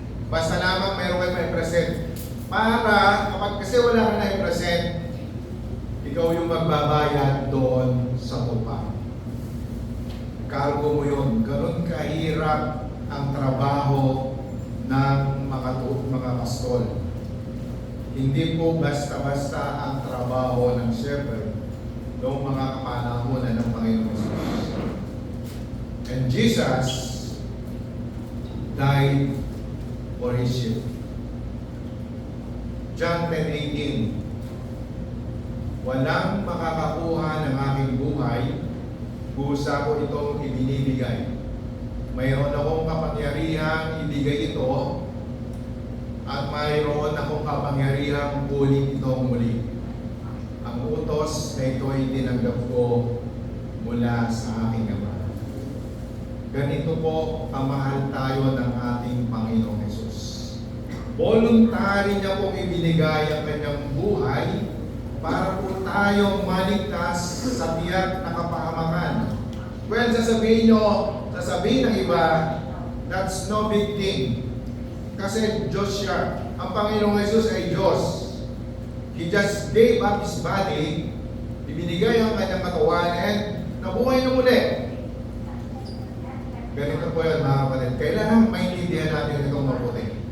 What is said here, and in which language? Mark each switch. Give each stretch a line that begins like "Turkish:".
Filipino: Basta lamang mayroon kayo may present. Para, kapag kasi wala ka na i-present, ikaw yung magbabayad doon sa tupa. Cargo mo yun. Ganun kahirap ang trabaho ng mga pastol. Hindi po basta-basta ang trabaho ng shepherd noong mga kapanahonan ng Panginoon Jesus.
English: And Jesus died for His sheep. John 10:18.
Filipino: Walang makakakuha ng aking buhay, kusa ko itong ibinibigay. Mayroon akong kapangyarihang ibigay ito, at mayroon akong kapangyarihang kunin itong muli. Ang utos na ito ay tinanggap ko mula sa aking Ama. Ganito po kamahal tayo ng ating Panginoong Hesus. Voluntary niya pong ibinigay ang kanyang buhay para po tayong maligtas sa tiyak na kapahamakan.
English: Well,
Filipino: sasabihin ng iba,
English: that's no big thing.
Filipino: Kasi Diyos siya. Ang Panginoong Hesus ay Diyos.
English: He just gave up His body,
Filipino: ibinigay ang kanyang katawan, and nabuhay na muli. Ganito po yun, mga kapatid. Kailangan maintindihan natin itong mabuti.